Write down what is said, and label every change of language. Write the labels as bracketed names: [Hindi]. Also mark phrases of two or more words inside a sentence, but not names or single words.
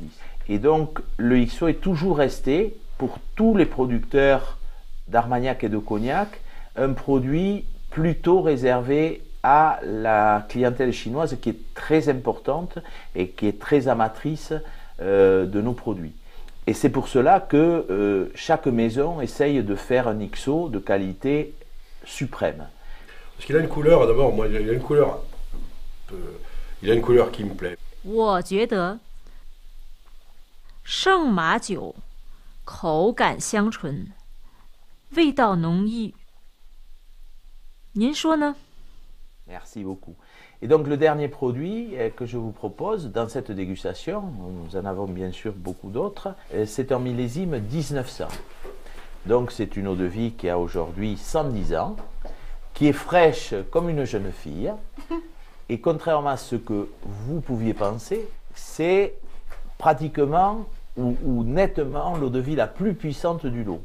[French] Et donc le XO est toujours resté, pour tous les producteurs d'Armagnac et de Cognac, un produit plutôt réservé à la clientèle chinoise qui est très importante et qui est très amatrice de nos produits. Et c'est pour cela que chaque maison essaye de faire un XO de qualité suprême. Parce qu'il a une couleur, d'abord, moi, il a une couleur, il a une couleur qui me plaît. [Chinese] 我觉得圣马酒口感香醇，味道浓郁。您说呢？ [French] Merci beaucoup. Et donc le dernier produit que je vous propose dans cette dégustation, nous en avons bien sûr beaucoup d'autres, c'est un millésime 1900. Donc c'est une eau-de-vie qui a aujourd'hui 110 ans, qui est fraîche comme une jeune fille, et contrairement à ce que vous pouviez penser, c'est pratiquement ou nettement l'eau-de-vie la plus puissante du lot.